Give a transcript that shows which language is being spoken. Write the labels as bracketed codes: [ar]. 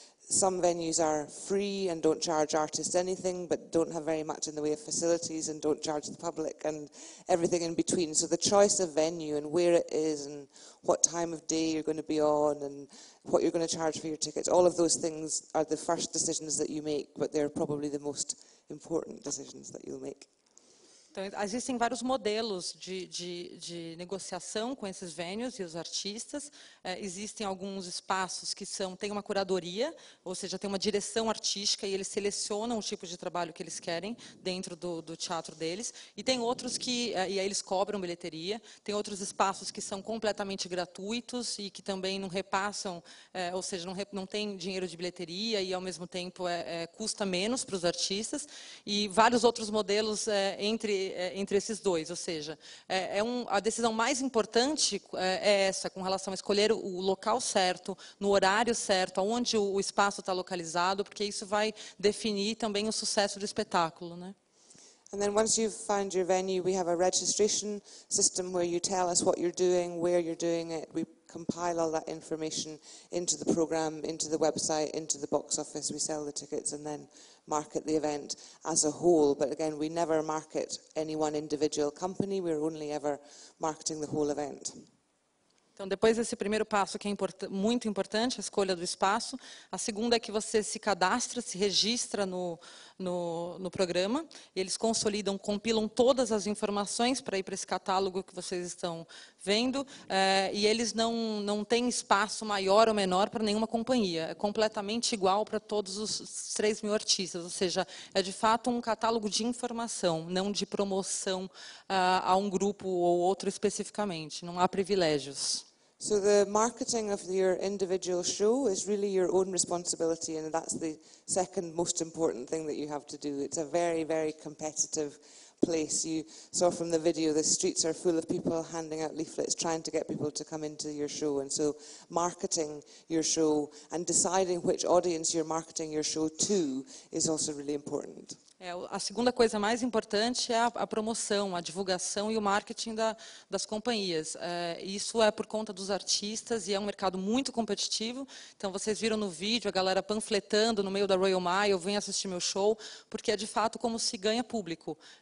[en] Some venues are free and don't charge artists anything, but don't have very much in the way of facilities and don't charge the public, and everything in between. So the choice of venue and where it is and what time of day you're going to be on and what you're going to charge for your tickets, all of those things are the first decisions that you make, but they're probably the most important decisions that you'll make. [pt] Então, existem vários modelos de negociação com esses venues e os artistas. Existem alguns espaços que têm uma curadoria, ou seja, tem uma direção artística e eles selecionam o tipo de trabalho que eles querem dentro do teatro deles. E tem outros e aí eles cobram bilheteria. Tem outros espaços que são completamente gratuitos e que também não repassam, ou seja, não tem dinheiro de bilheteria e, ao mesmo tempo, custa menos para os artistas. E vários outros modelos entre esses dois, ou seja, a decisão mais importante é essa, com relação a escolher o local certo, no horário certo, onde o espaço está localizado, porque isso vai definir também o sucesso do espetáculo, né? [en] And then once you've found your venue, we have a registration system where you tell us what you're doing, where you're doing it. We compile all that information into the program, into the website, into the box office. We sell the tickets and then market the event as a whole. But again, we never market any one individual company. We're only ever marketing the whole event. [pt] Então, depois desse primeiro passo, que é muito importante, a escolha do espaço, a segunda é que você se cadastra, se registra no programa, e eles consolidam, compilam todas as informações para ir para esse catálogo que vocês estão vendo, e eles não têm espaço maior ou menor para nenhuma companhia, é completamente igual para todos os 3.000 artistas, ou seja, é de fato um catálogo de informação, não de promoção a um grupo ou outro especificamente, não há privilégios. [en] So the marketing of your individual show is really your own responsibility, and that's the second most important thing that you have to do. It's a very, very competitive place. You saw from the video, the streets are full of people handing out leaflets, trying to get people to come into your show. And so marketing your show and deciding which audience you're marketing your show to is also really important. [pt] A segunda coisa mais importante é a promoção, a divulgação e o marketing das companhias. Isso é por conta dos artistas e é um mercado muito competitivo. Então, vocês viram no vídeo a galera panfletando no meio da Royal Mile, vem assistir meu show, porque é de fato como se ganha público.